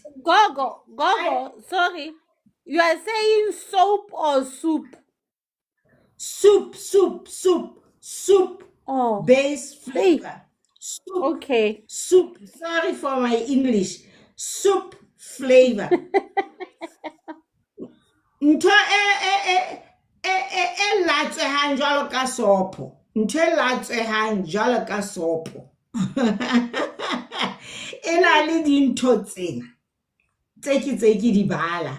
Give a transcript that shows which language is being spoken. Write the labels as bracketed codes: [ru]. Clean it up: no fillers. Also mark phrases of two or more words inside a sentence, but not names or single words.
[en] Gogo, sorry. You are saying soap or soup? Soup. Oh. Base flavor. Hey. Soup. Okay. Soup. Sorry for my English. Soup flavor. [st] Ntho e latsehang jwalo ka sopo. Ntho e latsehang jwalo ka sopo. E na le dintho tsena tse ke di bala.